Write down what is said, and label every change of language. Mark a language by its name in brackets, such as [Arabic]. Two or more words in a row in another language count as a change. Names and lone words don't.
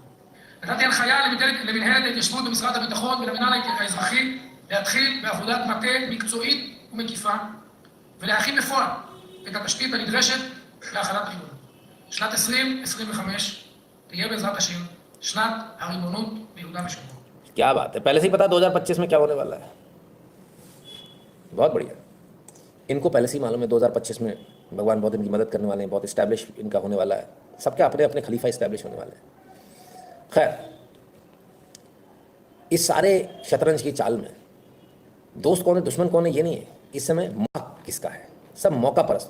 [Hebrew] נתתי הנחיה למנהלת ההתיישבות במשרד הביטחון ולמינהל האזרחי להתחיל בעבודת מטה מקצועית ומקיפה ולהכין בפועל את התשתית הנדרשת להחלת הריבונות. שנת 2025 תהיה בעזרת השם שנת הריבונות ביהודה ושומרון. [Hindi] क्या बात है, पहले से ही पता 2025 में क्या होने वाला है। बहुत बढ़िया, इनको पहले से ही मालूम है 2025 में भगवान बौद्ध इनकी मदद करने वाले हैं, बहुत इस्टेब्लिश इनका होने वाला है, सबके अपने अपने खलीफा इस्टेब्लिश होने वाले हैं। खैर, इस सारे शतरंज की चाल में दोस्त कौन है दुश्मन कौन है ये नहीं है, इस समय मौका किसका है, सब मौका परस्त।